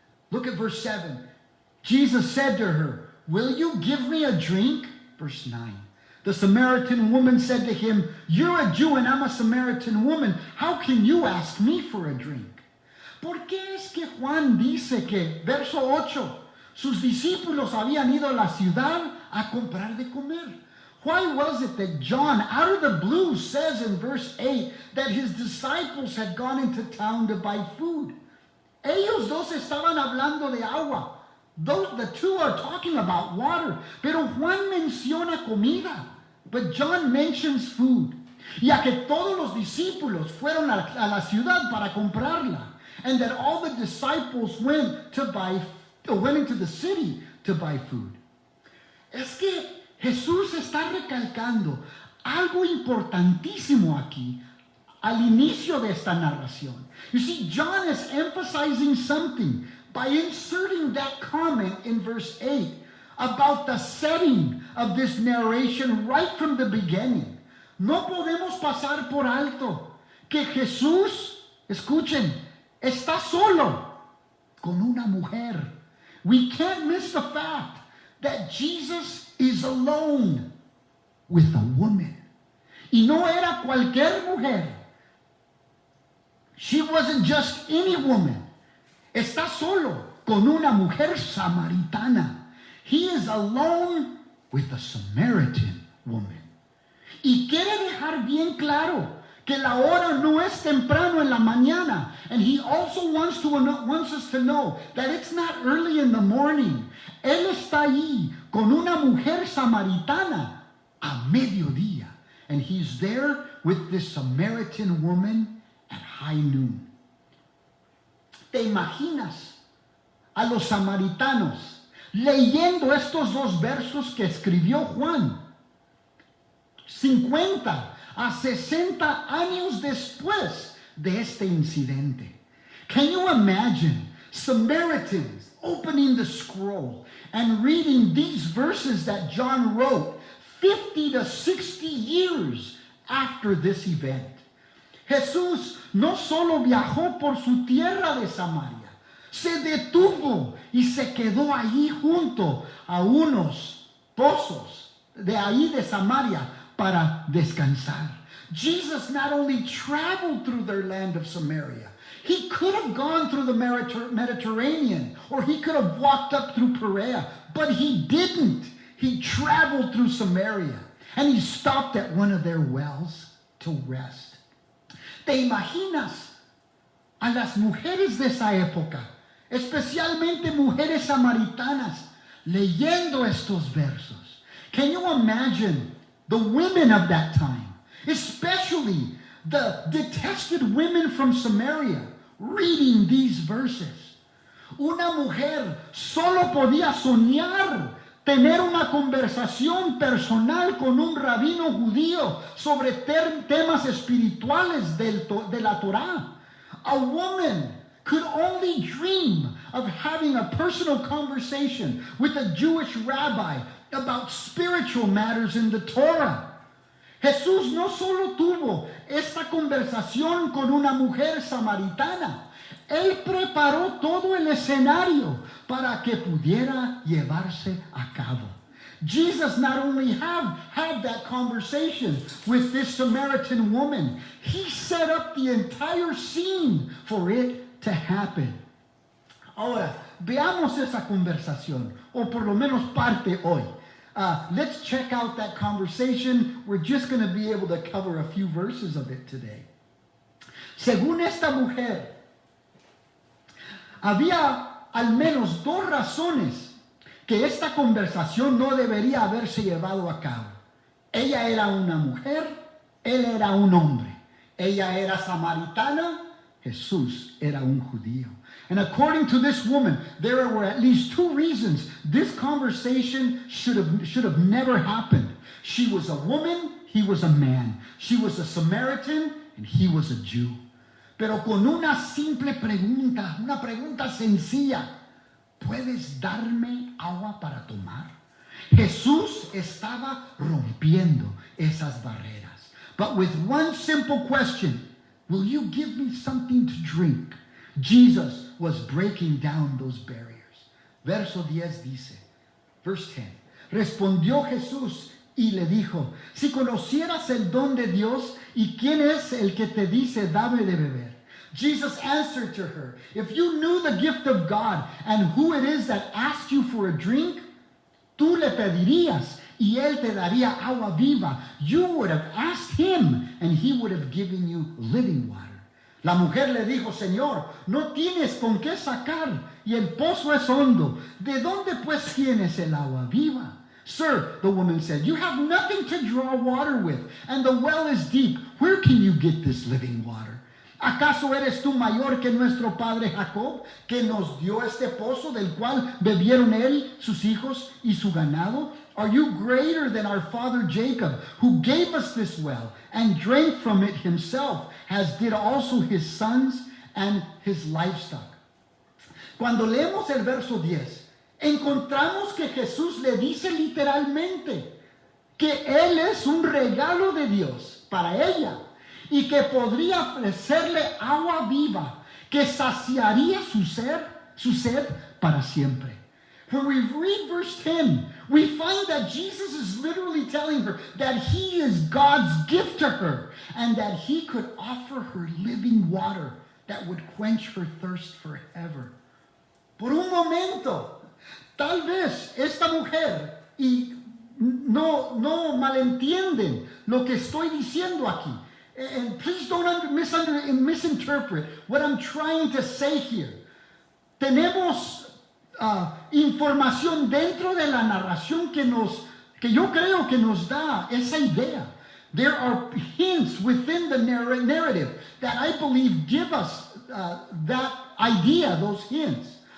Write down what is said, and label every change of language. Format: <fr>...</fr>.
<en>Look at verse 7. Jesus said to her, will you give me a drink? Verse 9. The Samaritan woman said to him, you're a Jew and I'm a Samaritan woman. How can you ask me for a drink?</en> <es>¿Por qué es que Juan dice que, verso 8, sus discípulos habían ido a la ciudad a comprar de comer?</es> <en>Why was it that John, out of the blue, says in verse 8 that his disciples had gone into town to buy food?</en> <es>Ellos dos estaban hablando de agua.</es> <en>The two are talking about water.</en> <es>Pero Juan menciona comida.</es> <en>But John mentions food.</en> <es>Ya que todos los discípulos fueron a la ciudad para comprarla.</es> <en>And that all the disciples went into the city to buy food.</en> <es>Es que Jesús está recalcando algo importantísimo aquí al inicio de esta narración.</es> <en>You see, John is emphasizing something by inserting that comment in verse 8 about the setting of this narration right from the beginning.</en> <es>No podemos pasar por alto que Jesús, escuchen, está solo con una mujer.</es> <en>We can't miss the fact that Jesus is alone with a woman.</en> <es>Y no era cualquier mujer.</es> <en>She wasn't just any woman.</en> <es>Está solo con una mujer samaritana.</es> <en>He is alone with a Samaritan woman.</en> <es>Y quiere dejar bien claro que la hora no es temprano en la mañana.</es> <en>And he also wants us to know that it's not early in the morning.</en> <es>Él está ahí con una mujer samaritana a mediodía.</es> <en>And he's there with this Samaritan woman at high noon.</en> <es>¿Te imaginas a los samaritanos leyendo estos dos versos que escribió Juan 50 a 60 años después de este incidente?</es> <en>Can you imagine Samaritans opening the scroll and reading these verses that John wrote 50 to 60 years after this event?</en> <es>Jesús no solo viajó por su tierra de Samaria, se detuvo y se quedó allí junto a unos pozos de ahí de Samaria para descansar.</es> <en>Jesus not only traveled through their land of Samaria, he could have gone through the Mediterranean, or he could have walked up through Perea, but he didn't. He traveled through Samaria, and he stopped at one of their wells to rest.</en> <es>¿Te imaginas a las mujeres de esa época, especialmente mujeres samaritanas, leyendo estos versos?</es> <en>Can you imagine the women of that time, especially the detested women from Samaria, reading these verses?</en> <es>Una mujer solo podía soñar tener una conversación personal con un rabino judío sobre temas espirituales de la Torá.</es> <en>A woman could only dream of having a personal conversation with a Jewish rabbi about spiritual matters in the Torah.</en> <es>Jesús no solo tuvo esta conversación con una mujer samaritana, él preparó todo el escenario para que pudiera llevarse a cabo.</es> <en>Jesus not only had that conversation with this Samaritan woman, he set up the entire scene for it to happen.</en> <es>Ahora, veamos esa conversación, o por lo menos parte hoy.</es> <en>Let's check out that conversation. We're just going to be able to cover a few verses of it today.</en> <es>Según esta mujer, había al menos dos razones que esta conversación no debería haberse llevado a cabo. Ella era una mujer, él era un hombre. Ella era samaritana, Jesús era un judío.</es> <en>And according to this woman, there were at least two reasons this conversation should have never happened. She was a woman, he was a man. She was a Samaritan, and he was a Jew.</en> <es>Pero con una simple pregunta, una pregunta sencilla, ¿puedes darme agua para tomar? Jesús estaba rompiendo esas barreras.</es> <en>But with one simple question, will you give me something to drink? Jesus was breaking down those barriers.</en> <es>Verso 10 dice,</es> <en>verse 10,</en> <es>respondió Jesús y le dijo, si conocieras el don de Dios y quién es el que te dice, dame de beber.</es> <en>Jesus answered to her, if you knew the gift of God and who it is that asked you for a drink,</en> <es>tú le pedirías y él te daría agua viva.</es> <en>You would have asked him and he would have given you living water.</en> <es>La mujer le dijo, Señor, no tienes con qué sacar y el pozo es hondo. ¿De dónde pues tienes el agua viva?</es> <en>Sir, the woman said, you have nothing to draw water with, and the well is deep. Where can you get this living water?</en> <es>¿Acaso eres tú mayor que nuestro padre Jacob, que nos dio este pozo del cual bebieron él, sus hijos y su ganado?</es> <en>Are you greater than our father Jacob, who gave us this well and drank from it himself, as did also his sons and his livestock?</en> <es>Cuando leemos el verso 10, encontramos que Jesús le dice literalmente que él es un regalo de Dios para ella y que podría ofrecerle agua viva que saciaría su sed para siempre.</es> <en>When we read verse 10, we find that Jesus is literally telling her that he is God's gift to her and that he could offer her living water that would quench her thirst forever.</en> <es>Por un momento, tal vez esta mujer, y no malentienden lo que estoy diciendo aquí.</es> <en>And please don't misinterpret what I'm trying to say here.</en> <es>Tenemos información dentro de la narración que yo creo que nos da esa idea.</es> <en>There are hints within the narrative that I believe give us that idea, those hints.</en>